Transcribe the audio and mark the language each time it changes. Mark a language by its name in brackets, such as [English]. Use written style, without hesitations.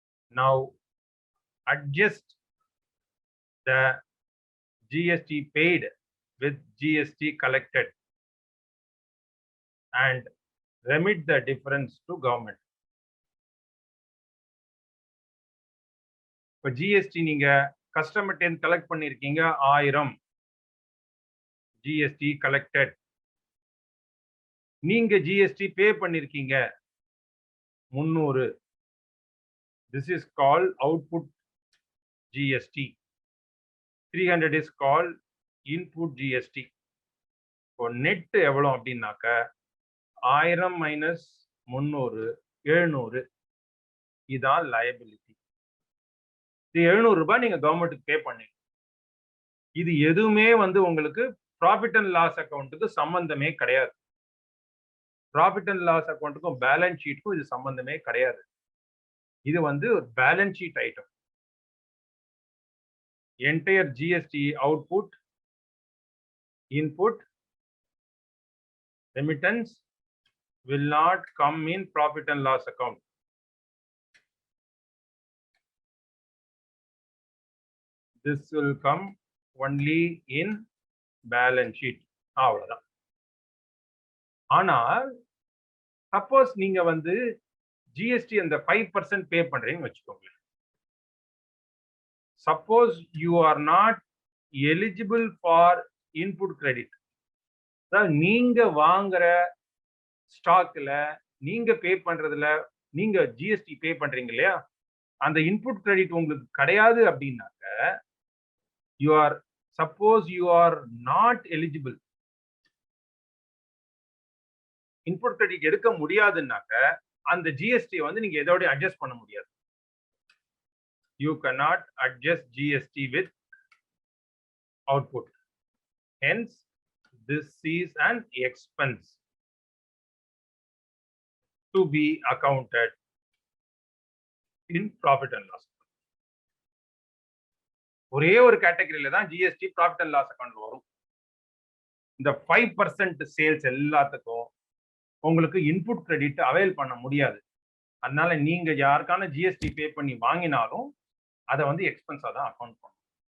[English] Now adjust the GST paid with GST collected and remit the difference to government. [Tamil] இப்போ GST நீங்க கஸ்டமர்ட்ட இருந்து collect பண்ணிருக்கீங்க 1000 GST collected. நீங்க GST பே பண்ணிருக்கீங்க 300. [English] This is called output GST. 300 is called input GST. [Tamil] இப்போ net எவ்வளவு அப்படின்னாக்க 1000 minus 300 700. இதான் லயபிலிட்டி. இது 700 ரூபாய் நீங்க கவர்மெண்ட்டுக்கு பே பண்ணீங்க. இது எதுவுமே வந்து உங்களுக்கு ப்ராஃபிட் அண்ட் லாஸ் அக்கௌண்ட்டுக்கு சம்பந்தமே கிடையாது. ப்ராஃபிட் அண்ட் லாஸ் அக்கௌண்ட்டுக்கும் பேலன்ஸ் ஷீட்டுக்கும் இது சம்பந்தமே கிடையாது. இது வந்து ஒரு balance sheet item. [English] Entire GST output, input, remittance will not come in profit and loss account. this will come only in balance sheet. [Tamil] அவ்வளவுதான். ஆனால் சப்போஸ் நீங்க வந்து ஜிஎஸ்டி அந்த 5% பே பண்றீங்கன்னு வச்சுக்கோங்க. [English] suppose you are not eligible for input credit, [Tamil] அதாவது நீங்க வாங்குற ஸ்டாக்ல நீங்க பே பண்றதுல நீங்க ஜிஎஸ்டி பே பண்றீங்க இல்லையா, அந்த இன்புட் கிரெடிட் உங்களுக்கு கிடையாது அப்படின்னாக்க, [English] you are suppose you are not eligible, [Tamil] input credit எடுக்க முடியாதுன்னாக்க அந்த ஜிஎஸ்டி வந்து நீங்க எதோட அட்ஜஸ்ட் பண்ண முடியாது. [English] You cannot adjust GST with output. Hence, this is an expense to be accounted in profit and loss. [Tamil] ஒரே ஒரு கேட்டகரியில தான் GST profit and loss account வரும். இந்த 5% சேல்ஸ் எல்லாத்துக்கும் உங்களுக்கு இன்புட் கிரெடிட் அவைல் பண்ண முடியாது. அதனால நீங்க யாருக்கான ஜிஎஸ்டி பே பண்ணி வாங்கினாலும் அதை வந்து எக்ஸ்பென்ஸா தான் அக்கௌண்ட் பண்ணணும்.